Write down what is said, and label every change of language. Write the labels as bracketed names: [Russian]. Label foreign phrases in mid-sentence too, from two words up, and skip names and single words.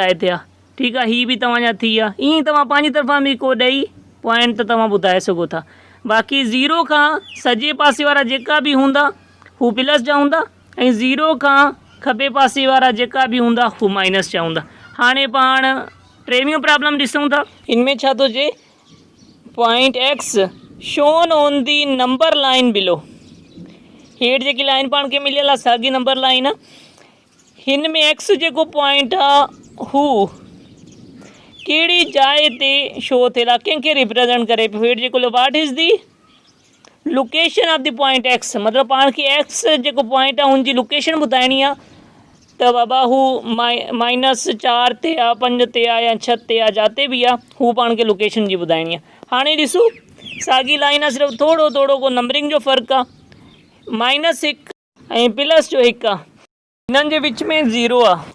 [Sindhi] ठीकु आहे, हीअ बि तव्हांजा थी विया। ईअं तव्हां पंहिंजी तरफ़ां बि को ॾेई पॉइंट त तव्हां ॿुधाए सघो था। बाक़ी ज़ीरो खां सॼे पासे वारा जेका बि हूंदा हू प्लस जा हूंदा ऐं ज़ीरो खां खॿे पासे वारा जेका बि हूंदा हू माइनस जा हूंदा। हाणे पाण टेवियों प्रॉब्लम ॾिसूं था। इनमें छा थो चए, [English] point X shown on the number line below. [Sindhi] हेठि जेकी लाइन पाण खे मिलियल आहे साॻी नंबर लाइन आहे। हिन में एक्स जेको पॉइंट आहे हू कहिड़ी जाइ ते शो थियल आहे, कंहिंखे रिप्रेज़ेंट करे पियो। हेठि जेको [English] what is the location of the point X, [Sindhi] मतिलबु पाण खे एक्स जेको पॉइंट आहे हुनजी लोकेशन ॿुधाइणी आहे। त बाबा हू -4 ते आहे, 5 ते आहे या 6 ते आहे, जिते बि आहे हू पाण खे लोकेशन जी ॿुधाइणी आहे। हाणे ॾिसूं साॻी लाइन आहे, सिर्फ़ु थोरो थोरो को नंबरिंग जो फ़र्क़ु आहे। -1 ऐं प्लस जो 1 आहे, हिननि जे विच में ज़ीरो आहे।